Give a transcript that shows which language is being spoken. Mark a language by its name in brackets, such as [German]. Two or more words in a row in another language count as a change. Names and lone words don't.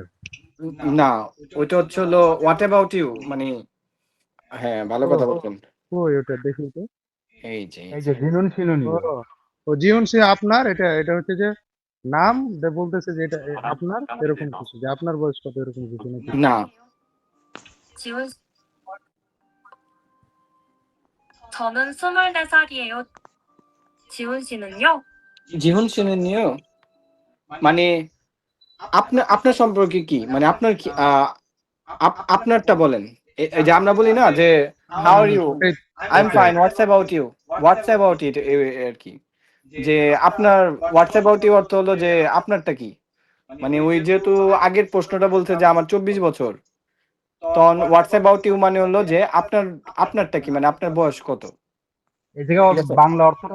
[Bangla] না ওইটা হচ্ছে হলো [English] what about you [Bangla] মানে হ্যাঁ ভালো কথা বলছেন কই ওটা দেখি তো। এই যে এই যে [Korean] 지훈 씨는. [Bangla] ও জিহুন সে আপনার, এটা হচ্ছে যে নাম বলতেছে যে এটা আপনার এরকম কিছু, যে আপনার বয়স কত এরকম কিছু নাকি? না [Korean] 지훈 저는 24살이에요. 지훈 씨는요? 지훈 씨는요 [Bangla] মানে আপনার আপনার সম্পর্কে কি মানে আপনার কি আপনারটা বলেন এই যে আমরা বলি না যে [English] how are you I am fine what's about you what's about it [Bangla] আর কি যে আপনার [English] what's about you [Bangla] অর্থ হলো যে আপনারটা কি মানে ওই যেহেতু আগের প্রশ্নটা বলছে যে আমার 24 বছর তখন [English] what's about you [Bangla] মানে হলো যে আপনারটা কি মানে আপনার বয়স কত এই জায়গায় ঠিক আছে। বাংলা অর্থটা